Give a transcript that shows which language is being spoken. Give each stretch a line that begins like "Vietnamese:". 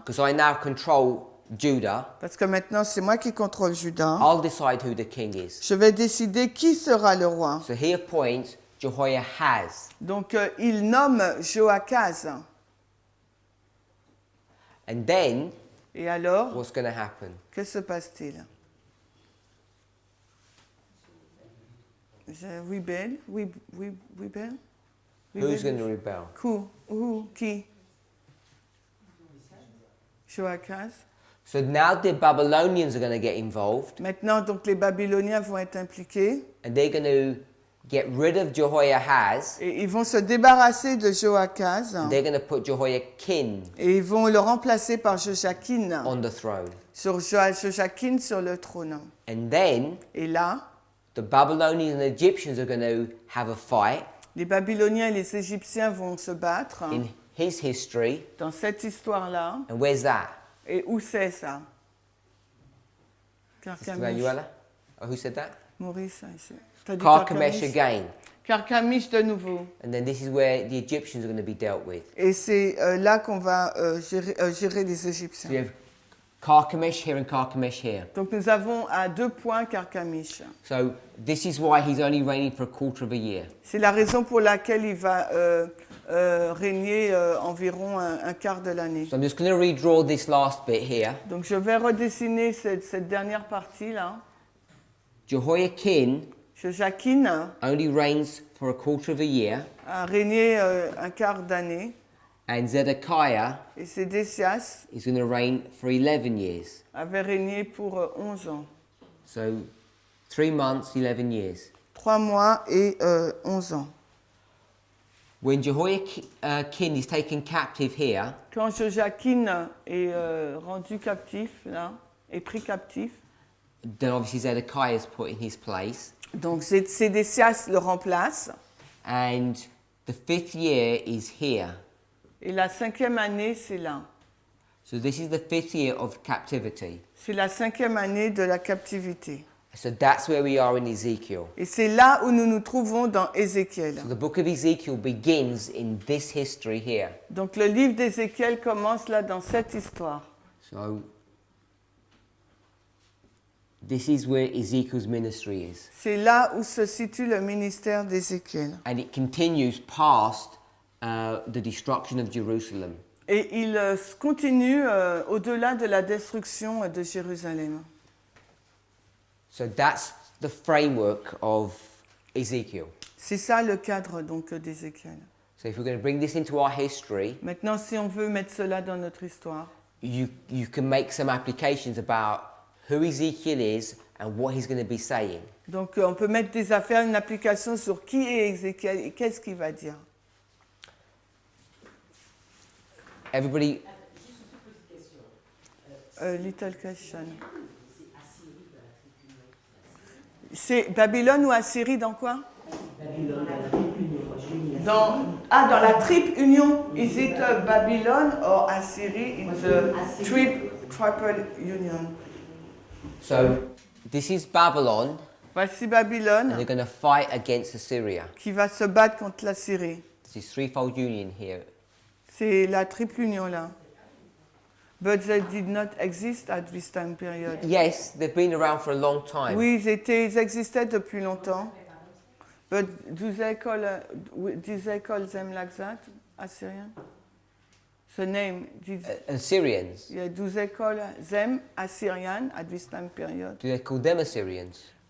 English: because I now control Judah.
French: parce que maintenant c'est moi qui contrôle Juda.
English: I'll decide who the king is.
French: Je vais décider qui sera le roi.
English: So he appoints Jehoiahaz.
French: Donc il nomme Joachaz.
English: And then,
French: Et alors,
English: what's going to happen?
French: que se passe-t-il? Rebelle? Rebelle?
English: Who's going to rebel?
French: Qui? Joachaz.
English: So now the Babylonians are going to get involved,
French: Maintenant, donc, les Babyloniens vont être impliqués
English: and they're going to get rid of Jehoiahaz.
French: Et ils vont se débarrasser de Joachaz
English: They're going to put Jehoiakim
French: et ils vont le remplacer par Joachim
English: on the throne.
French: Joachim sur le trône.
English: And then
French: Et là,
English: the Babylonians and the Egyptians are going to have a fight.
French: les Babyloniens et les Égyptiens vont se battre
English: In his history.
French: dans cette histoire-là.
English: And where's that?
French: Et où c'est ça?
English: Sister Carchemish. Manuela? Oh, who said that?
French: Maurice, ici. T'as dit Carchemish Carchemish?
English: again.
French: Carchemish de nouveau.
English: And then this is where the Egyptians are going to be dealt with.
French: Et c'est là qu'on va gérer les
English: So
French: Égyptiens.
English: you have Carchemish here and Carchemish here.
French: Donc nous avons à 2 points Carchemish.
English: So this is why he's only reigning for a quarter of a year.
French: C'est la raison pour laquelle il va régner environ un quart de l'année.
English: So I'm just going to redraw this last bit here.
French: Donc je vais redessiner cette dernière partie-là.
English: Jehoiakim
French: Joachim
English: only reigns for a quarter of a year,
French: a régné un quart d'année.
English: and Zedekiah
French: Et Sédécias
English: is going to reign for 11 years.
French: avait régné pour 11 ans.
English: So 3 months, 11 years.
French: 3 mois et 11 ans.
English: When Jehoiakim is taken captive here,
French: Quand Joachim est rendu captif, là, est pris captif,
English: then obviously Zedekiah is put in his place.
French: donc Sédécias le remplace.
English: And the 5th year is here.
French: Et la 5e année, c'est là.
English: So this is the 5th year of captivity.
French: C'est la 5e année de la captivité.
English: So that's where we are in Ezekiel.
French: Et c'est là où nous nous trouvons dans Ézéchiel.
English: So the book of Ezekiel begins in this history here.
French: Donc le livre d'Ézéchiel commence là dans cette histoire.
English: So this is where Ezekiel's ministry is.
French: C'est là où se situe le ministère d'Ézéchiel.
English: And it continues past the destruction of Jerusalem.
French: Et il continue au-delà de la destruction de Jérusalem.
English: So that's the framework of Ezekiel.
French: C'est ça le cadre donc d'Ézéchiel.
English: So if we're going to bring this into our history,
French: Maintenant, si on veut mettre cela dans notre histoire,
English: you can make some applications about who Ezekiel is and what he's going to be saying.
French: donc on peut mettre des affaires, une application sur qui est Ézéchiel et qu'est-ce qu'il va dire.
English: Everybody,
French: Juste une toute petite question.
English: Little question.
French: C'est Assyrie de la tribu Nord. C'est Babylone ou Assyrie dans quoi? Babylone, la tribu Nord. Dans la triple union.
English: Is it Babylon or Assyria in the triple union? so this is Babylon,
French: Voici
English: and
French: Babylone
English: they're going to fight against Assyria.
French: qui va se battre contre la Syrie.
English: This is threefold union here.
French: C'est la triple union là.
English: But they did not exist at this time period. Yes, they've been around for a long time.
French: Oui, ils existaient depuis longtemps.
English: But do they call them like that, Assyrian? The name, Assyrians. yeah, do they call them Assyrian at this time period? Do they call them Assyrians?